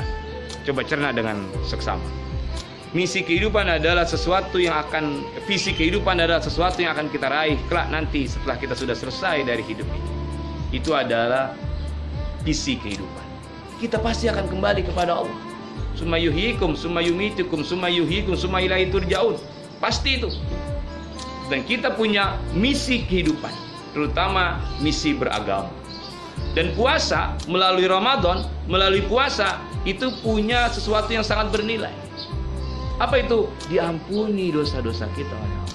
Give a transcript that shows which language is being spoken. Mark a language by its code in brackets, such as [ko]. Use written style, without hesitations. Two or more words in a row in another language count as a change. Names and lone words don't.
[id] Coba cerna dengan seksama. Visi kehidupan adalah sesuatu yang akan kita raih kelak nanti setelah kita sudah selesai dari hidup ini. Itu adalah visi kehidupan. Kita pasti akan kembali kepada Allah. [ar] ثم يحييكم، ثم يميتكم، ثم يحييكم، ثم إليه ترجعون. [id] Pasti itu. Dan kita punya misi kehidupan, terutama misi beragama. Dan puasa melalui Ramadan, melalui puasa itu punya sesuatu yang sangat bernilai. Apa itu? Diampuni dosa-dosa kita oleh Allah.